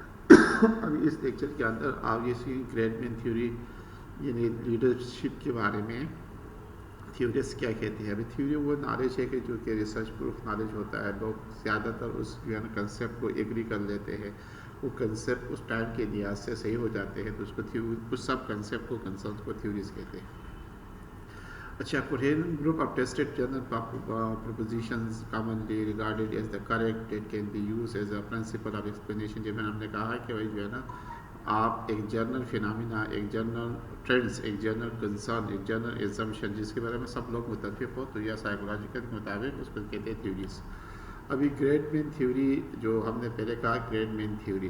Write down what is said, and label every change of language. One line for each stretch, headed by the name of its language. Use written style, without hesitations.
Hindi: अभी इस लेक्चर के अंदर आप ये सी ग्रेडमैन थ्योरी यानी लीडरशिप के बारे में थ्योरीज क्या कहती है। अभी थ्योरी वो नॉलेज है कि जो कि रिसर्च प्रूफ नॉलेज होता है। लोग ज़्यादातर उस जो है ना कंसेप्ट को एग्री कर लेते हैं, वो कंसेप्ट उस टाइम के लिहाज से सही हो जाते हैं, तो उसको उस सब कंसेप्ट को कंसेप्ट को थ्योरीज कहते हैं। अच्छा,
English: coherent group of tested general propositions commonly regarded as the correct, it can be used as a principle of explanation।
Hindi: जब हमने कहा कि भाई जो है ना, आप एक जर्नल फिनमिना, एक जर्नल ट्रेंड्स, एक जर्नल कंसर्न, एक जर्नल एजम्पशन जिसके बारे में सब लोग मुतफिक हो, तो यह साइकोलॉजिकल के मुताबिक उसको कहते हैं थ्योरीज। अभी ग्रेडमैन थ्योरी जो हमने पहले कहा, ग्रेडमैन थ्योरी।